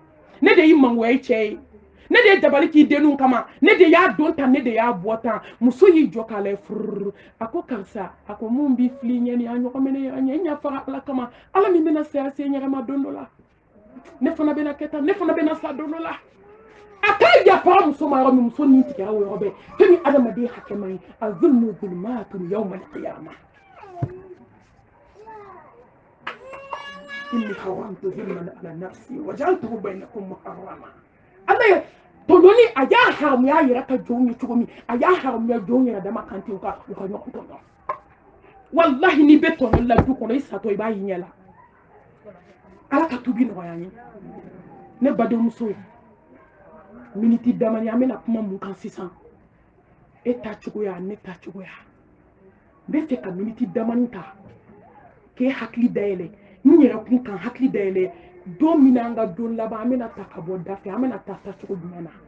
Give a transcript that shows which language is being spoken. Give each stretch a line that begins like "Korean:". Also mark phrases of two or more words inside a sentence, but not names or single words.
Bambara: de y'i mangoya i cɛ ye ne de ye dabali k'i denninw kama ne de y'a don tan ne de y'a bɔ tan muso y'i jɔ k'a lajɛ fururu a ko karisa a ko mun b'i fili ɲɛ ni a ɲɔgɔn minɛ a ɲɛ ɲa faga ala kama ala min bɛna saya se ɲɛgɛma don dɔ la ne fana bɛna kɛ tan ne fana bɛna sa don dɔ la a k'a yafa muso ma yɔrɔ min muso ni tigɛra o yɔrɔ bɛɛ fɛn min adamaden hakɛ man ɲi a
Arabic: الظلم ظلمات يوم القيامة إني حرمت الظلم على نفسي وجعلته بينكم محرما
Bambara: Allah ye tɔɲɔni a y'a haramuya yɛrɛ ka jɔnw ye cogo min a y'a haramuya jɔnw yɛrɛ dama kan ten u ka ɲɔgɔn tɔɲɔ wallahi n'i bɛ tɔɲɔli la du kɔnɔ i satɔ i b'a y'i ɲɛ la ala ka tubi nɔgɔya n ye ne badenmuso miniti damani an bɛna kuma mun kan sisan e ta cogoya ne ta cogoya n bɛ fɛ ka miniti damani ta k'e hakili dayɛlɛ n yɛrɛ kun kan hakili dayɛlɛ don min an ka don laban an bɛna ta ka bɔ da fɛ an bɛna ta cogo jumɛn na